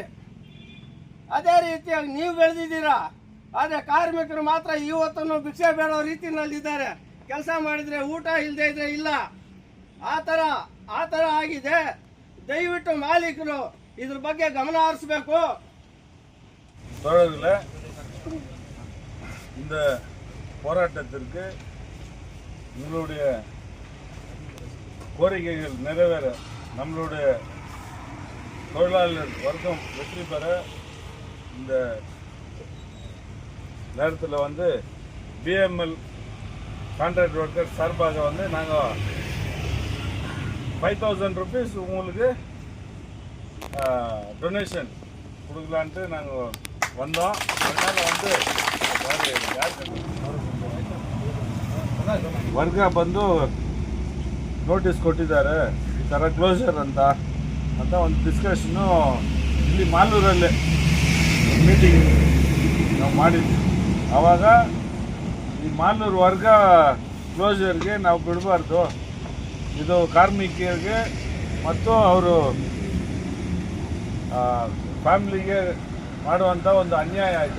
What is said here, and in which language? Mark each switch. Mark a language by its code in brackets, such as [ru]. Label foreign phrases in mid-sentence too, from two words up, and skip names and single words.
[kn] ಅದೇ ರೀತಿಯಾಗಿ ನೀವು ಬೆಳೆದಿದ್ದೀರಾ. ಆದರೆ ಕಾರ್ಮಿಕರು ಮಾತ್ರ ಇವತ್ತನ್ನು ಭಿಕ್ಷೆ ಬೇಡೋ ರೀತಿಯಲ್ಲಿದ್ದಾರೆ. ಕೆಲಸ ಮಾಡಿದರೆ ಊಟ ಇಲ್ಲದೆ ಇದ್ರೆ ಇಲ್ಲ, ಆ ಥರ ಆಗಿದೆ. ದಯವಿಟ್ಟು ಮಾಲೀಕರು ಇದ್ರ ಬಗ್ಗೆ ಗಮನ ಹರಿಸಬೇಕು. [ta] தோழர்களே, இந்த போராட்டத்திற்கு உங்களுடைய கோரிக்கைகள் நிறைவேற, நம்மளுடைய தொழிலாளர் வர்க்கம் வெற்றி பெற இந்த நேரத்தில் வந்து பிஎம்எல் [en] contract worker [ta] சார்பாக வந்து நாங்கள் 5000 rupees உங்களுக்கு டொனேஷன் கொடுக்கலான்ட்டு நாங்கள் வந்தோம். அதனால் வந்து [kn] ವರ್ಗ ಬಂದು ನೋಟಿಸ್ ಕೊಟ್ಟಿದ್ದಾರೆ, ಈ ಥರ ಕ್ಲೋಸರ್ ಅಂತ ಒಂದು ಡಿಸ್ಕಷನ್ನು ಇಲ್ಲಿ ಮಾಲೂರಲ್ಲೇ ಮೀಟಿಂಗ್ ನಾವು ಮಾಡಿದ್ವಿ. ಆವಾಗ ಈ ಮಾಲೂರು ವರ್ಗ ಕ್ಲೋಸರ್ಗೆ ನಾವು ಬಿಡಬಾರ್ದು, ಇದು ಕಾರ್ಮಿಕರಿಗೆ ಮತ್ತು ಅವರು ಫ್ಯಾಮಿಲಿಗೆ ಮಾಡುವಂಥ ಒಂದು ಅನ್ಯಾಯ ಆಯಿತು.